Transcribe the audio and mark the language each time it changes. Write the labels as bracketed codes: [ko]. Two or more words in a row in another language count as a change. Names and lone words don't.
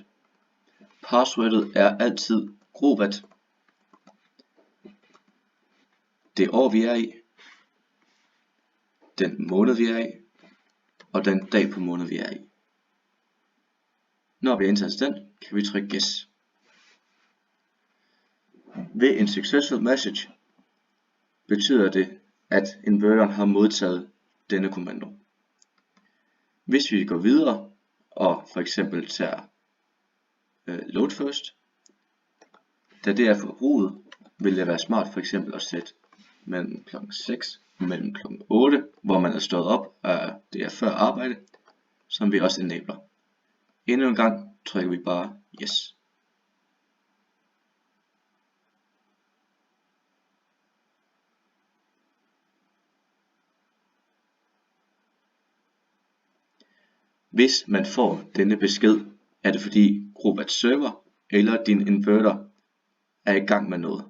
[da] Passwordet er altid Growatt, det år vi er i, den måned vi er i, og den dag på måned vi er i. Når vi har indtastet den, kan vi trykke Yes. Ved en [en] successful message [da] betyder det, at inverteren har modtaget denne kommando. Hvis vi går videre og for eksempel tager [en] load first, [da] da det er forbruget, vil det være smart for eksempel at sætte mellem kl. 6 og mellem kl. 8, hvor man er stået op, og det er før arbejde, som vi også enabler. Endnu en gang trykker vi bare Yes. Hvis man får denne besked, er det fordi Growatts server eller din inverter er i gang med noget.